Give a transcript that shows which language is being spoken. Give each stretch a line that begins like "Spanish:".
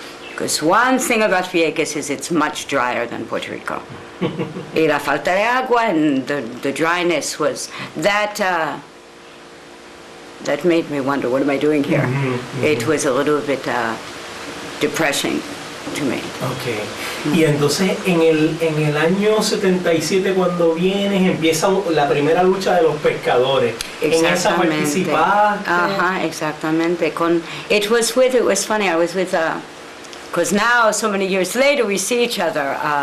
English: Because one thing about Vieques is it's much drier than Puerto Rico.
Spanish: Y la falta de agua
English: and the dryness was that made me wonder, what am I doing here? It was a little bit depressing to me. Okay.
Spanish: Y entonces en el año 77, cuando vienes, empieza la primera lucha de los pescadores. En esa participaste. Exactamente.
English: It was funny, I was with, because now so many years later we see each other.